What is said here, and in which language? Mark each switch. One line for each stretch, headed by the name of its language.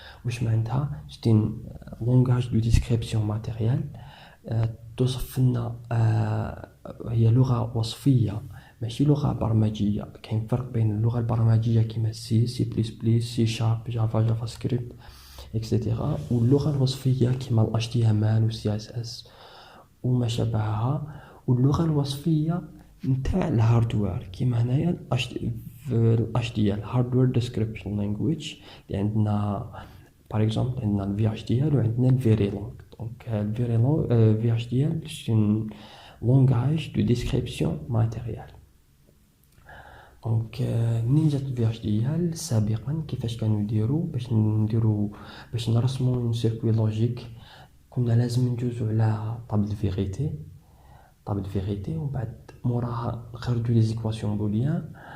Arabic: واش معناتها؟
French: c'est un langage de description matérielle.
Arabic: توصف لنا هي لغة وصفية ماشي لغة برمجية. كاين فرق بين اللغة البرمجية كيما سي بلس بلس سي شارب جافا سكريبت اكسيتيرا واللغة الوصفية كيما ال HTML و CSS وما شابهها. واللغة الوصفية نتاع الهاردوير كيما هنايا ال HDL Hardware Description Language اللي عندنا
French: par exemple
Arabic: عندنا ال VHDL وعندنا ال Verilog.
French: le VHDL c'est un langage de description matérielle.
Arabic: منين جات ال VHDL سابقا كيفاش كانوا يديروا باش نرسموا
French: un circuit logique؟
Arabic: كنا لازم ندوزو على طابل فيغيتي ومن بعد موراها نخرجوا لي زيكواسيون بوليان.